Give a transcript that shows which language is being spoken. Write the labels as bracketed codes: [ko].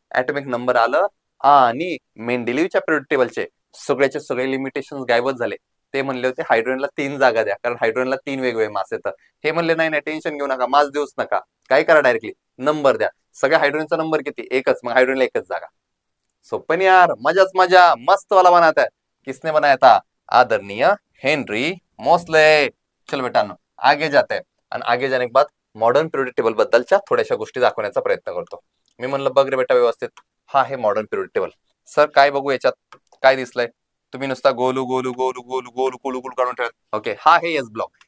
[mr] Atomic number आलं आणि मेंडेलिव्हच्या period टेबलचे सगळ्याचे सगळे लिमिटेशन गायबच झाले. ते म्हणले होते हायड्रोजनला 3 जागा द्या, कारण हायड्रोजनला 3 वेगवेगळे मास येतात. हे म्हणले नाही नाही टेन्शन घेऊ नका, मास देऊच नका, काय करा डायरेक्टली नंबर द्या. सगळ्या हायड्रोजनचा नंबर किती? एकच, मग हायड्रोजनला एकच जागा. [hi] सोपन यार, [mr] मजाच मजा, [hi] मस्त वाला बनाता है. किसने बनाया था? आदरणीय हेनरी मोस्ले. [mr] चल बेटांनो [hi] आगे जाते हैं, [mr] आणि [hi] आगे जाने के बाद [mr] मॉडर्न पिरियड टेबल बद्दलच्या थोड्याशा गोष्टी दाखवण्याचा प्रयत्न करतो. मी म्हणलं बघ रे बेटा व्यवस्थित, हा आहे मॉडर्न पिरियड टेबल. सर काय बघू याच्यात, काय दिसलंय? तुम्ही नुसता गोलू गोलू गोलू गोलू गोलू कुलू कुलू काढून ठेवत. ओके, हा आहे एस ब्लॉक.